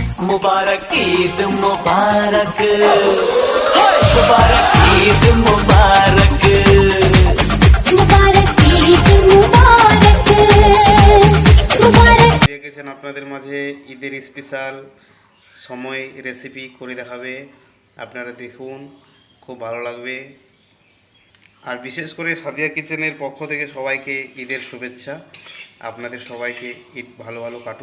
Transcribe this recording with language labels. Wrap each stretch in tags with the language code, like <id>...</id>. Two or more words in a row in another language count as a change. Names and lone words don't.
<hi>मुबारक ईद मुबारक मुबारक ईद मुबारक मुबारक ईद मुबारक मुबारक</hi> <bn>দেখেছেন আপনাদের মাঝে ঈদের স্পেশাল সময় রেসিপি করে দেখাবে। আপনারা দেখুন, খুব ভালো লাগবে। আর বিশেষ করে সাদিয়া কিচেনের পক্ষ থেকে সবাইকে ঈদের শুভেচ্ছা। আপনাদের সবাইকে ঈদ ভালো ভালো কাটুক।</bn>